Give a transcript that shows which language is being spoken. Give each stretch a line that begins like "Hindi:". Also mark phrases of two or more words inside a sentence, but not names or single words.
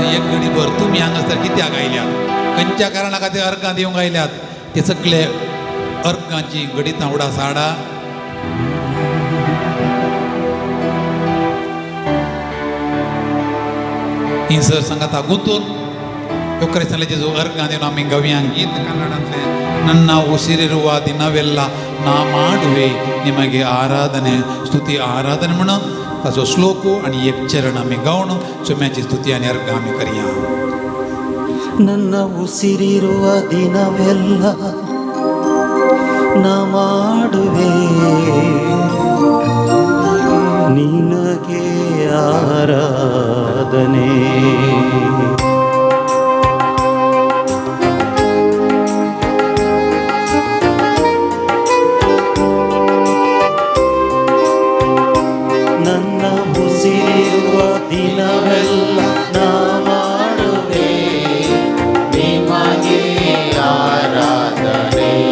Konkani: एक घडीभर तुमी हांगासर कित्याक आयल्यात खंयच्या कारणा खातीर अर्गां दिवंक आयल्यात ते सगळे अर्गांची घडीतां उडास हाडा हिंसर सांगाता गुंतून योक्रेसले जेजू अर्गां दिवन आमी गव्यांक गीत कन्नडांतले
Kannada: ನನ್ನ ಉಸಿರಿರುವ ದಿನವೆಲ್ಲ ನಾ ಮಾಡುವೆ ನಿಮಗೆ ಆರಾಧನೆ ಸ್ತುತಿ ಆರಾಧನೆ
Konkani: म्हणून ताचो श्लोक आनी एक चरण आमी गावन सोम्याची स्तुती आनी अर्घ आमी करया
Kannada: ನನ್ನ ಉಸಿರಿರುವ ದಿನವೆಲ್ಲ ನಾ ಮಾಡುವೆ ನಿನಗೆ ಆರಾಧನೆ ನನ್ನ ಉಸಿರಿರುವ ದಿನವೆಲ್ಲ ನಾ ಮಾಡುವೆ ನಿಮಗೆ ಆರಾಧನೆ